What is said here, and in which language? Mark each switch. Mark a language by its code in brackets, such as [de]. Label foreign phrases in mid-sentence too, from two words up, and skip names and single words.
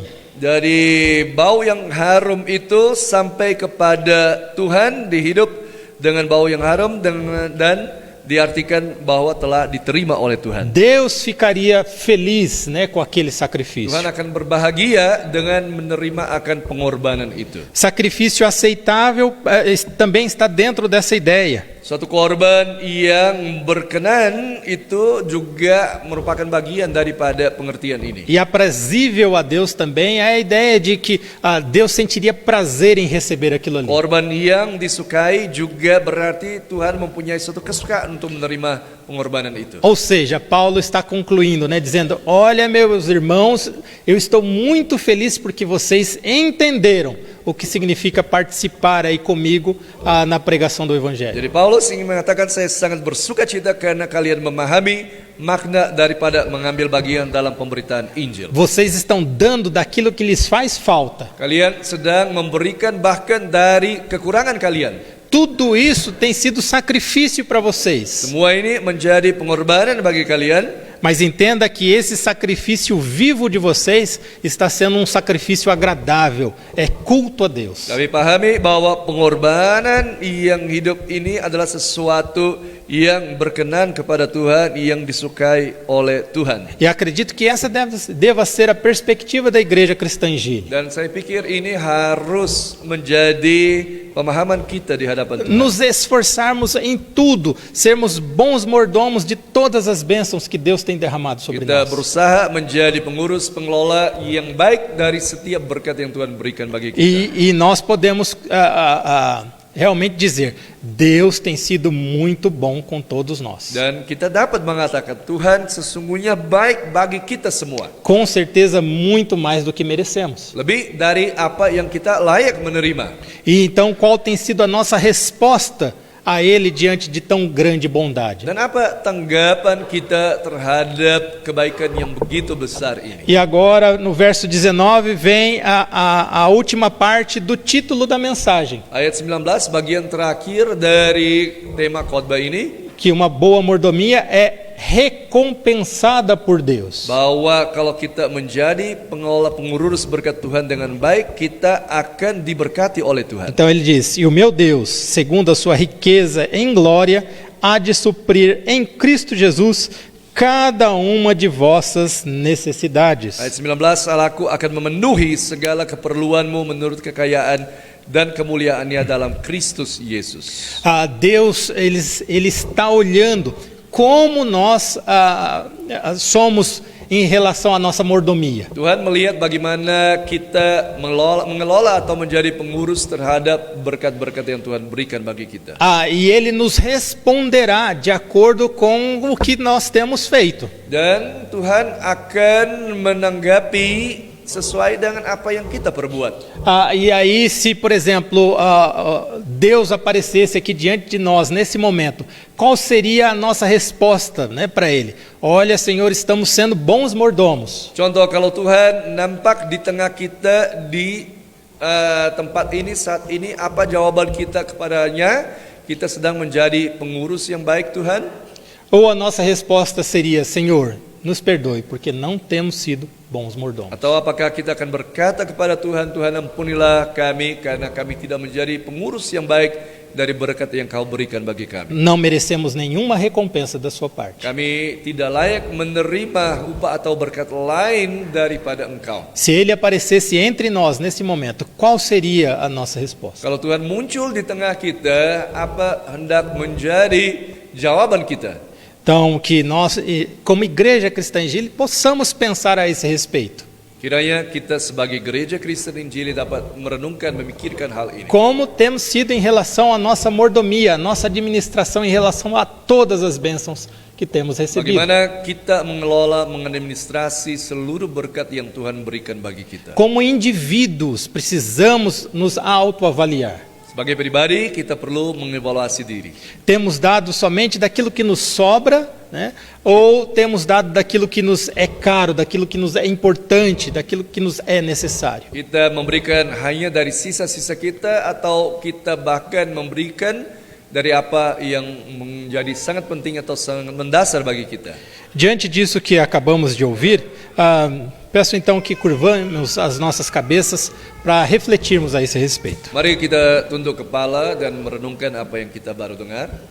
[id] Dari bau yang harum itu sampai kepada Tuhan dihidup dengan bau yang harum dan diartikan bahwa telah diterima oleh Tuhan. [pt] Deus ficaria feliz, né, com aquele sacrifício. [id] Tuhan akan berbahagia dengan menerima akan pengorbanan itu. [pt] Sacrifício aceitável também está dentro dessa ideia. [id] Suatu korban yang berkenan itu juga merupakan bagian daripada pengertian ini. [pt] E aprazível a Deus também é a ideia de que Deus sentiria prazer em receber aquilo ali. [id] Korban yang disukai juga berarti Tuhan mempunyai suatu kesukaan untuk menerima pengorbanan itu. [pt] Ou seja, Paulo está concluindo, né, dizendo: olha, meus irmãos, eu estou muito feliz porque vocês entenderam o que significa participar aí comigo na pregação do Evangelho. [id] Jadi Paulus ingin mengatakan, saya sangat bersuka cita karena kalian memahami makna daripada mengambil bagian dalam pemberitaan Injil. [pt] Vocês estão dando daquilo que lhes faz falta. [id] Kalian sedang memberikan bahkan dari kekurangan kalian. [pt] Tudo isso tem sido sacrifício para vocês. [id] Semua ini menjadi pengorbanan bagi kalian. [pt] Mas entenda que esse sacrifício vivo de vocês está sendo um sacrifício agradável, é culto a Deus. [id] Kami pahami bahwa pengorbanan yang hidup ini adalah sesuatu yang berkenan kepada Tuhan, yang disukai oleh Tuhan. [pt] E acredito que essa deva ser a perspectiva da igreja cristã em Gili. [id] Dan saya pikir ini harus menjadi pemahaman kita di hadapan Tuhan. [pt] Nos esforçarmos em tudo, sermos bons mordomos de todas as bênçãos que Deus tem derramado sobre [id] Kita [pt] nós. [id] berusaha menjadi pengurus, pengelola yang baik dari setiap berkat yang Tuhan berikan bagi kita. [pt] E nós podemos realmente dizer: Deus tem sido muito bom com todos nós. [id] Dan kita dapat mengatakan Tuhan sesungguhnya baik bagi kita semua. [pt] Com certeza muito mais do que merecemos. [id] Lebih dari apa yang kita layak menerima. [pt] E então qual tem sido a nossa resposta a Ele diante de tão grande bondade? [id] Dan apa tanggapan kita terhadap kebaikan yang begitu besar ini? [pt] E agora no verso 19 vem a última parte do título da mensagem. [id] Ayat 19, bagian terakhir dari tema khotbah ini, [pt] Que uma boa mordomia é recompensada por Deus. [id] bahwa kalau kita menjadi pengelola pengurus berkat Tuhan dengan baik, kita akan diberkati oleh Tuhan. [pt] Então ele diz: e o meu Deus, segundo a sua riqueza em glória, há de suprir em Cristo Jesus cada uma de vossas necessidades. [id] Ayat 19, Allahku akan memenuhi segala keperluanmu menurut kekayaan dan kemuliaannya dalam Kristus Yesus. [pt] Deus ele está olhando como nós somos em relação à nossa mordomia. [id] Tuhan melihat bagaimana kita mengelola atau menjadi pengurus terhadap berkat-berkat yang Tuhan berikan bagi kita. [pt] E Ele nos responderá de acordo com o que nós temos feito. [id] Dan Tuhan akan menanggapi sesuai dengan apa yang kita perbuat. [pt] E aí, se por exemplo Deus aparecesse aqui diante de nós nesse momento, qual seria a nossa resposta, né, para Ele? Olha, Senhor, estamos sendo bons mordomos. [id] Contoh, kalau Tuhan nampak di tengah kita di tempat ini saat ini, apa jawaban kita kepadanya? Kita sedang menjadi pengurus yang baik, Tuhan? [pt] Ou a nossa resposta seria: Senhor, nos perdoe, porque não temos sido bons mordomos. [id] Atau apakah kita akan berkata kepada Tuhan, Tuhan ampunilah kami karena kami tidak menjadi pengurus yang baik dari berkat yang Kau berikan bagi kami. [pt] Não merecemos nenhuma recompensa da sua parte. [id] Kami tidak layak menerima upah atau berkat lain daripada Engkau. [pt] Se Ele aparecesse entre nós nesse momento, qual seria a nossa resposta? [id] Kalau Tuhan muncul di tengah kita, apa hendak menjadi jawaban kita? [pt] Então, que nós, como igreja cristã em Gili, possamos pensar a esse respeito. [id] Kiranya kita sebagai gereja Kristen Injili dapat merenungkan, memikirkan hal ini. [pt] Como temos sido em relação à nossa mordomia, à nossa administração em relação a todas as bênçãos que temos recebido. [id] Bagaimana kita mengelola, mengadministrasi seluruh berkat yang Tuhan berikan bagi kita. [pt] Como indivíduos, precisamos nos autoavaliar. [id] Sebagai pribadi, kita perlu mengevaluasi diri. [pt] Temos dado somente daquilo que nos sobra, né? Ou temos dado daquilo que nos é caro, daquilo que nos é importante, daquilo que nos é necessário? [id] Kita memberikan hanya dari sisa-sisa kita, atau kita bahkan memberikan dari apa yang menjadi sangat penting atau sangat mendasar bagi kita. [pt] Diante disso que acabamos de ouvir, peço então que curvamos as nossas cabeças para refletirmos a esse respeito. [id] Mari kita tunduk kepala dan merenungkan apa yang kita baru dengar.